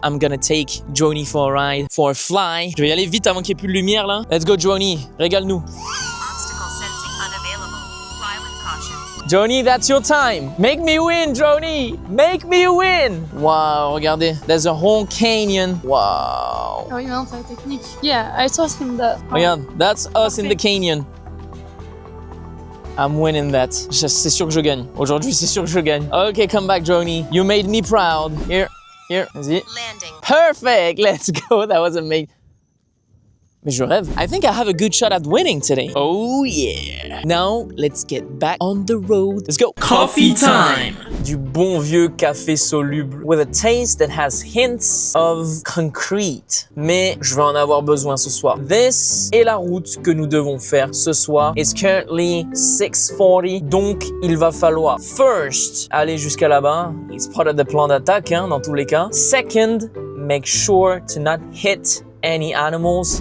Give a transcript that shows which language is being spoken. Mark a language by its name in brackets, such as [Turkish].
[English] I'm gonna take Joni for a ride, for a fly. [French] Je vais y aller vite avant qu'il n'y ait plus de lumière là. [English] Let's go Joni, [French] régale-nous. [English] Obstacle sensing unavailable. Fly with caution. Joni, that's your time. Make me win, Joni. Make me win. Wow, [French] regardez. [English] There's a whole canyon. Wow. [French] Ah oui, non, c'est la technique. [English] Yeah, I taught him that. [French] Regarde, [English] that's us in the canyon. I'm winning that. [French] C'est sûr que je gagne. Aujourd'hui, c'est sûr que je gagne. [English] Okay, come back, Joni. You made me proud. Here, [French] vas-y. [English] Landing. Perfect. Let's go. That was amazing. [French] Mais je rêve. [English] I think I have a good shot at winning today. Oh yeah. Now, let's get back on the road. Let's go. Coffee time. [French] Du bon vieux café soluble [English] with a taste that has hints of concrete. [French] Mais je vais en avoir besoin ce soir. This est la route que nous devons faire ce soir. [English] It's currently 6:40. [French] Donc, il va falloir first aller jusqu'à là-bas. [English] It's part of the [French] plan d'attaque, hein, dans tous les cas. [English] Second, make sure to not hit any animals.